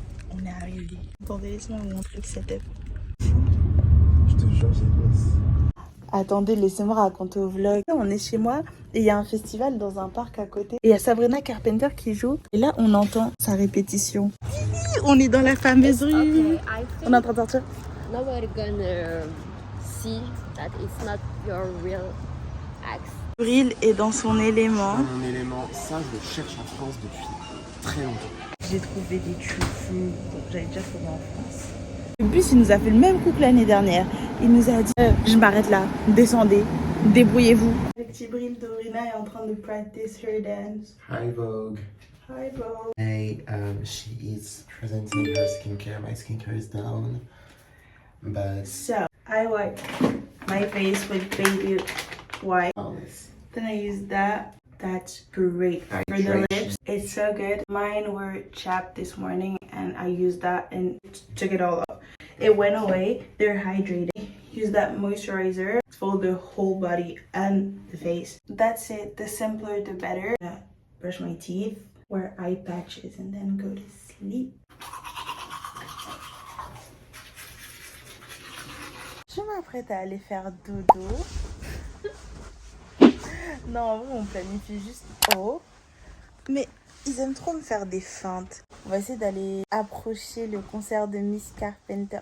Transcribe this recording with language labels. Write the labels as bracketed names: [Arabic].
[French] On est arrivé. Attendez, laisse-moi vous montrer le setup. Je te jure, j'angoisse. Attendez, laissez-moi raconter au vlog. On est chez moi et il y a un festival dans un parc à côté. Et il y a Sabrina Carpenter qui joue. Et là, on entend sa répétition. On est dans la fameuse rue. On est en train de sortir. [English] Nobody gonna see that it's not your real axe. [French] Avril est dans son élément. Mon élément, ça je le cherche en France depuis très longtemps. J'ai trouvé des chouchous. Donc j'avais déjà trouvé en France. Le bus, il nous a fait le même coup que l'année dernière. Il nous a dit je m'arrête là, descendez, débrouillez-vous. Avec Tibril, Dorina est en train de [English] practice her dance. Hi Vogue. Hi, Bo. Hey, she is presenting her skincare. My skincare is down. But So, I wipe my face with baby wipe. this. Then I use that. That's great for the lips. It's so good. Mine were chapped this morning and I used that and took it all off. It went away. They're hydrated. Use that moisturizer for the whole body and the face. That's it. The simpler the better. Brush my teeth, wear eye patches and then go to sleep. [French] Je m'apprête à aller faire dodo. Non, en vrai, on planifie juste haut. Mais ils aiment trop me faire des feintes. On va essayer d'aller approcher le concert de Miss Carpenter.